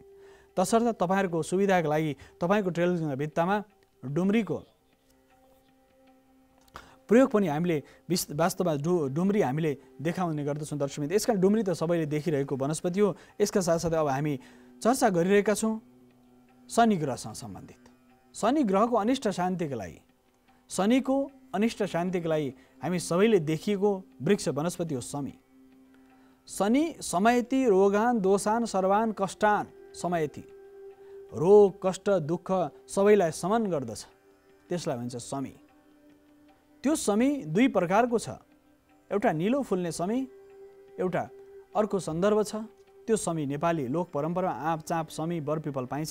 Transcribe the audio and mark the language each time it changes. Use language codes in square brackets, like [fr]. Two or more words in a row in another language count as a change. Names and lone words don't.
[ne] तसर्थ तपाईँहरूको सुविधाको लागि तपाईँको टेलिभिजनको भित्तामा डुम्रीको प्रयोग पनि हामीले वास्तवमा डुम्री हामीले देखाउने गर्दछौँ दर्शक। यसकारण डुम्री त सबैले देखिरहेको वनस्पति हो। यसका साथसाथै अब हामी चर्चा गरिरहेका छौँ शनि ग्रहसँग सम्बन्धित। शनि ग्रहको अनिष्ट शान्तिको लागि, शनिको अनिष्ट शान्तिको लागि हामी सबैले देखिएको वृक्ष वनस्पति हो समी। [sa] शनि समयति रोगान दोषान सर्वान कष्टान समयति, [ne] रोग कष्ट दुःख सबैलाई समन गर्दछ, त्यसलाई भन्छ समी। त्यो समी दुई प्रकारको छ, एउटा निलो फुल्ने समी, एउटा अर्को सन्दर्भ छ। त्यो समी नेपाली लोक परम्परामा आँप चाँप समी बरपिपल पाइन्छ।